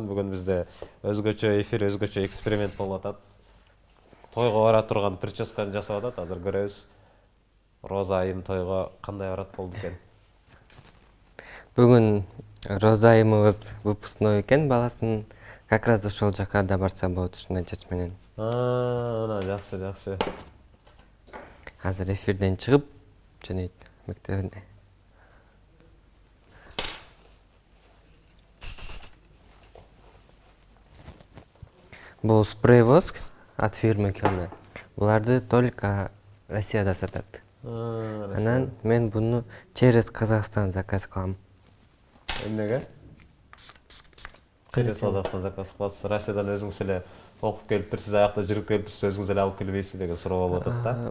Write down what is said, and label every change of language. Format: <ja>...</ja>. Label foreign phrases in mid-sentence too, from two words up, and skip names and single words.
<ky>Бүгүн бизде өзгөчө эфир, өзгөчө эксперимент болуп атат. Тойго бара турган прическаны жасап атат. Азыр көрөбүз. Роза айым тойго кандай барат болду экен? Бүгүн Роза айымыбыз выпускной экен, баласын</ky> <ru>как раз</ru> <ky>ошол жака да барса болот ушундай чач менен. Жакшы. Азыр эфирден чыгып жөнөйт мектебине.</ky> <ru>Бул спрей воск от фирмы Кёна.</ru> <ky>Буларды только Россияда сатат. Анан мен буну через Казахстан заказ кылам. Эмнеге? Через Казахстан заказ кыласыз. Россиядан өзүңүз эле окуп келиптир, сиз аякта жүрүп келиптирсиз, өзүңүз эле алып келбейсизби деген суроо болуп атат да.</ky>